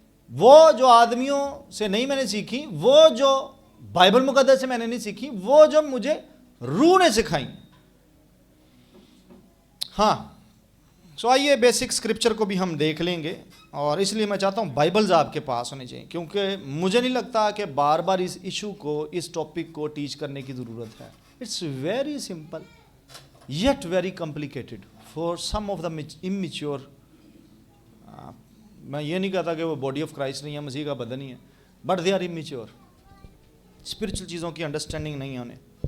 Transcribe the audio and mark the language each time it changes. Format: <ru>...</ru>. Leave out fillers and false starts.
<ur>وہ جو آدمیوں سے نہیں میں نے سیکھی, وہ جو بائبل مقدس سے میں نے نہیں سیکھی, وہ جو مجھے روح نے سکھائیں. ہاں, سو آئیے بیسک اسکرپچر کو بھی ہم دیکھ لیں گے, اور اس لیے میں چاہتا ہوں بائبلز آپ کے پاس ہونے چاہیے, کیونکہ مجھے نہیں لگتا کہ بار بار اس ایشو کو, اس ٹاپک کو ٹیچ کرنے کی ضرورت ہے.</ur> <en>It's very simple yet very complicated for some of the immature.</en> <ur>میں یہ نہیں کہتا کہ وہ باڈی آف کرائسٹ نہیں ہے, مسیح کا بدن ہی ہے, بٹ دے آر اممیچور, اسپرچل چیزوں کی انڈرسٹینڈنگ نہیں ہے انہیں.</ur>